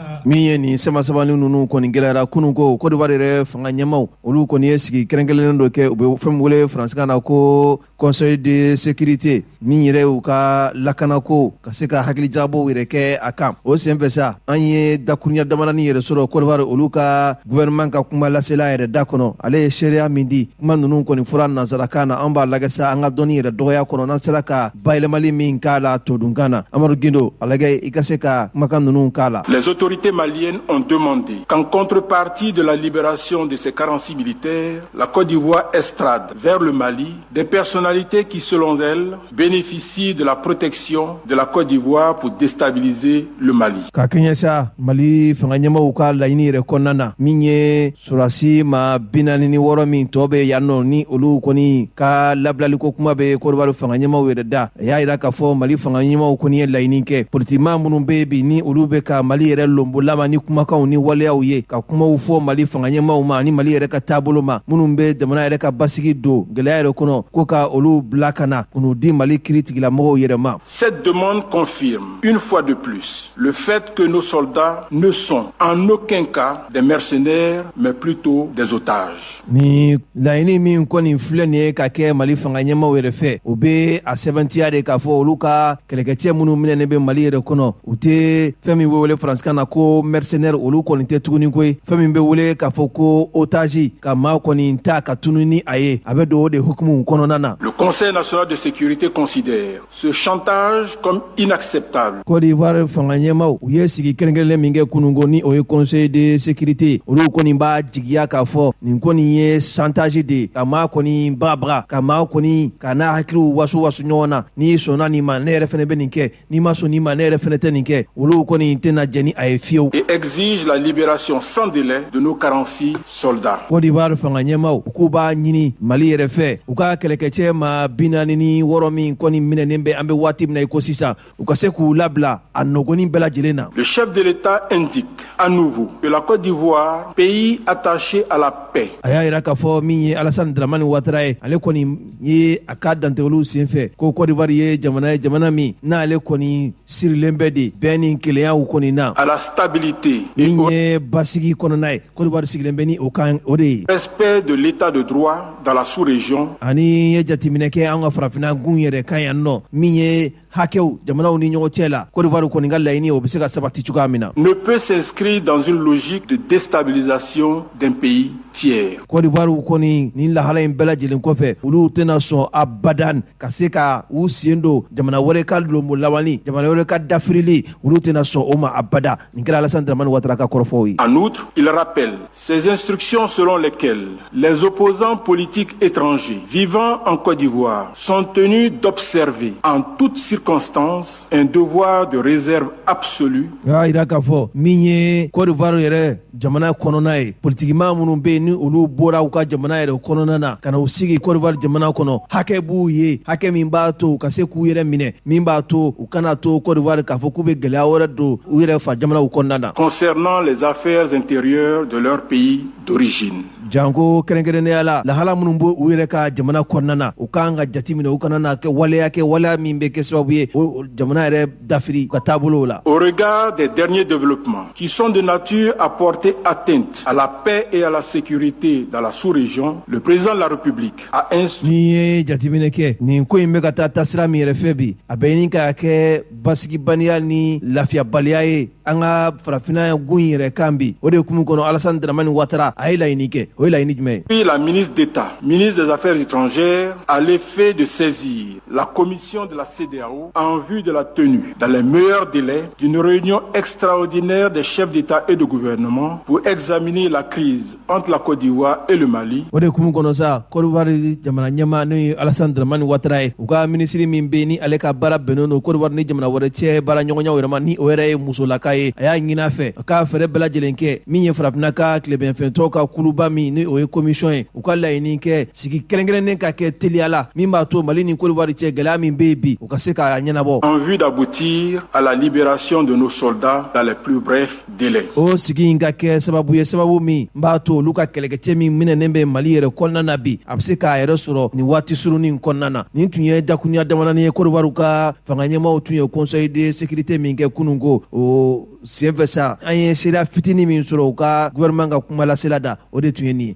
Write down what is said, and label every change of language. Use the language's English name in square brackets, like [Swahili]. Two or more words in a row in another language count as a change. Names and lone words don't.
[Bambara] min ye nin sama sabali nunu kɔni gɛlɛyara kunun ko Côte d'Ivoire yɛrɛ fanga ɲɛmaw olu kɔni ye sigi kɛrɛnkɛrɛnnen dɔ kɛ u bɛ fɛn min wele faransikan na ko [French] Conseil de sécurité [Bambara] min yɛrɛ u ka lakanako ka se ka hakilijabaw yɛrɛ kɛ a kan o senfɛ sa an ye dakurunya damadɔnin yɛrɛ sɔrɔ Côte d'Ivoire olu ka gouvernement ka kuma lasela yɛrɛ da kɔnɔ ale ye seereya min di kuma ninnu kɔni fɔra nanzarakan na an b'a lajɛ sa an ka dɔnni yɛrɛ dɔgɔya kɔnɔ n'an sera ka bayɛlɛmali min k'a la todunkan na Amadu Gindo a lajɛ i ka se ka kumakan ninnu k'a la. [French] Les autorités maliennes ont demandé qu'en contrepartie de la libération de ces 46 militaires, la Côte d'Ivoire extrade vers le Mali des personnalités qui, selon elles, bénéficient de la protection de la Côte d'Ivoire pour déstabiliser le Mali. [Bambara] Ka kɛɲɛ sa Mali fanga ɲɛmaaw ka laɲini yɛrɛ kɔnɔna na min ye surasi ma 46 min tɔ bɛ yan nɔ ni olu kɔni ka labilaliko kuma bɛ Côte d'Ivoire fanga ɲɛmaaw yɛrɛ da a y'a jira k'a fɔ Mali fanga ɲɛmaaw kɔni ye laɲini kɛ politikima minnu bɛ bi ni olu bɛ ka Mali yɛrɛ lombolama ni kumakanw ni waleyaw ye ka kumaw fɔ Mali fanga ɲɛmaaw ma ni Mali yɛrɛ ka taabolo ma minnu bɛ jamana yɛrɛ ka basigi don gɛlɛya yɛrɛ kɔnɔ ko ka olu bila ka na k'u di Mali kiiritigɛlamɔgɔw yɛrɛ ma. [French] Cette demande confirme une fois de plus le fait que nos soldats ne sont en aucun cas des mercenaires mais plutôt des otages. [Bambara] Ni laɲini min kɔni filɛ nin ye ka kɛ Mali fanga ɲɛmaaw yɛrɛ fɛ o bɛ a sɛbɛntiya de k'a fɔ olu ka kɛlɛkɛcɛ minnu minɛnen bɛ Mali yɛrɛ kɔnɔ u tɛ fɛn min bɛ wele faransikan na ko mercenaire olu kɔni tɛ tuguni koyi fɛn min bɛ wele k'a fɔ ko otage ka maa kɔni ta ka tunu ni a ye a bɛ don o de hukumu kɔnɔna na. [French] Le Conseil national de sécurité considère ce chantage comme inacceptable. [Bambara] Côte d'Ivoire fanga ɲɛmaaw u ye sigi kɛrɛnkɛrɛnlen min kɛ kununko ni o ye [French] Conseil de sécurité [Bambara] olu kɔni b'a jigiya k'a fɔ nin kɔni ye chantage de ka maa kɔni bagabaga ka maa kɔni ka n'a hakiliw waso ɲɔgɔn na n'i sɔnna nin ma ne yɛrɛ fɛnɛ bɛ nin kɛ n'i ma sɔn nin ma ne yɛrɛ fɛnɛ tɛ nin kɛ olu kɔni tɛna jɛn ni a ye fiyewu. [French] Et exige la libération sans délai de nos 46 soldats. [Bambara] Côte d'Ivoire fanga ɲɛmaaw u k'u b'a ɲini Mali yɛrɛ fɛ u ka kɛlɛkɛcɛ ma 46 min kɔni minɛnen bɛ an bɛ waati min na i ko sisan u ka se k'u labila a nɔgɔnin bɛɛ lajɛlen na. [French] Le chef de l'État indique à nouveau que la Côte d'Ivoire, pays attaché à la paix. [Bambara] A y'a jira k'a fɔ min ye Alassane Dramane Ouattara ye ale kɔni ye a ka dantigɛliw senfɛ ko Côte d'Ivoire ye jamana min n'ale kɔni sirilen bɛ de bɛn ni kelenya kɔni na. [French] À la stabilité. [Bambara] Min ye basigi kɔnɔna ye Côte d'Ivoire sigilen bɛ ni o kan o de ye. [French] Respect de l'état de droit dans la sous-région. [Bambara] Ani ye jateminɛ kɛ an ka farafinna gun yɛrɛ kan yan nɔ min ye hakɛw jamanaw ni ɲɔgɔn cɛ la Côte d'Ivoire kɔni ka laɲini o bɛ se ka sabati cogoya min na. [French] Ne peut s'inscrire dans une logique de déstabilisation d'un pays tiers. [Bambara] Côte d'Ivoire kɔni ni lahala in bɛɛ lajɛlen kɔfɛ olu tɛna sɔn abadan ka se ka u sen don jamana wɛrɛ ka lombo lawali jamana wɛrɛ ka dafirili olu tɛna sɔn o ma abada nin kɛra Alassane Dramane Ouattara ka kɔrɔfɔw ye. [French] En outre, il rappelle ces instructions selon lesquelles les opposants politiques étrangers vivant en Côte d'Ivoire sont tenus d'observer en toutes circonstances un devoir de réserve absolue. [Bambara] Y'a jira k'a fɔ min ye Côte d'Ivoire yɛrɛ jamana kɔnɔna ye politikima minnu bɛ yen ni olu bɔra u ka jamana yɛrɛ kɔnɔna na ka na u sigi Côte d'Ivoire jamana kɔnɔ hakɛ b'u ye hakɛ min b'a to u ka se k'u yɛrɛ minɛ min b'a to u kana to Côte d'Ivoire k'a fɔ k'u bɛ gɛlɛya wɛrɛ don u yɛrɛ fa jamanaw kɔnɔna na. [French] Concernant les affaires intérieures de leur pays d'origine. [Bambara] Janko kɛrɛnkɛrɛnnenya la lahala minnu bɛ u yɛrɛ ka jamana kɔnɔna na u kan ka jate minɛ u kana na kɛ waleya min bɛ kɛ sababu ye o jamana yɛrɛ dafiri ka taabolow la. [French] Au regard des derniers développements qui sont de nature à porter atteinte à la paix et à la sécurité dans la sous-région, le président de la République a instruit. [Bambara] N'i ye jateminɛ kɛ nin ko in bɛ ka taa taasira min yɛrɛ fɛ bi a bɛ ɲini ka kɛ basigibaliya ni lafiyabaliya ye an ka farafinna gun yɛrɛ kan bi o de hukumu kɔnɔ Alassane Dramane Ouattara a ye laɲini kɛ o ye laɲini jumɛn ye. [French] Puis la ministre d'État, ministre des Affaires étrangères, a l'effet de saisir la commission de la CEDEAO en vue de la tenue, dans les meilleurs délais, d'une réunion extraordinaire des chefs d'État et de gouvernement pour examiner la crise entre la Côte d'Ivoire et le Mali. [Bambara] O de hukumu kɔnɔ sa Côte d'Ivoire jamana ɲɛmaa n'o ye Alassane Dramane Ouattara ye u ka minisiri min bɛ yen ni ale ka baara bɛnnen don Côte d'Ivoire ni jamana wɛrɛ cɛ baara ɲɔgɔnyaw yɛrɛ ma ni o yɛrɛ ye musolaka ye a y'a ɲini a fɛ a ka fɛɛrɛ bɛɛ lajɛlen kɛ min ye farafinna ka tilebɛnfɛntɔw ka kuluba min ni o ye commission ye u ka laɲini kɛ sigi kɛrɛnkɛrɛnnen ka kɛ teliya la min b'a to Mali ni Côte d'Ivoire cɛ gɛlɛya min bɛ yen bi u ka se k'a ɲɛnabɔ. [French] En vue d'aboutir à la libération de nos soldats dans les plus brefs délais. [Bambara] O sigi in ka kɛ sababu ye sababu min b'a to olu ka kɛlɛkɛcɛ min minɛnen bɛ Mali yɛrɛ kɔnɔna na bi a bɛ se k'a yɛrɛ sɔrɔ nin waati surunin kɔnɔna na nin tun ye dakurunya damadɔnin ye Côte d'Ivoire ka fanga ɲɛmaaw tun ye [French] Conseil de sécurité [Bambara] min kɛ kunun ko o senfɛ sa an ye seereya fitinin min sɔrɔ u ka gouvernement ka kuma lasela da o de tun ye nin ye.